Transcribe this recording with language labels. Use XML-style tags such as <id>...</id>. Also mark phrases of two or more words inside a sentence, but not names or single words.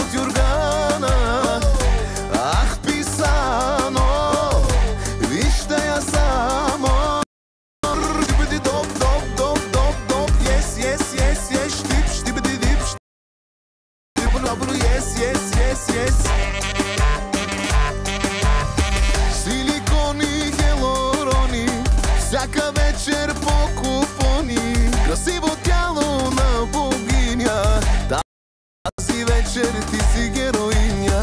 <bg>органа. Ах, писано, вижте я само. Щибиди доп, доп, доп, доп, доп,</bg> <en>yes, yes, yes, yes, штип, щибиди дип, щибиди добро, yes, yes, yes, yes.</en> <bg>Силикони, хелорони, всяка вечер по купони. Красиво тяло на богиня, тази вечер ти си героиня.</bg>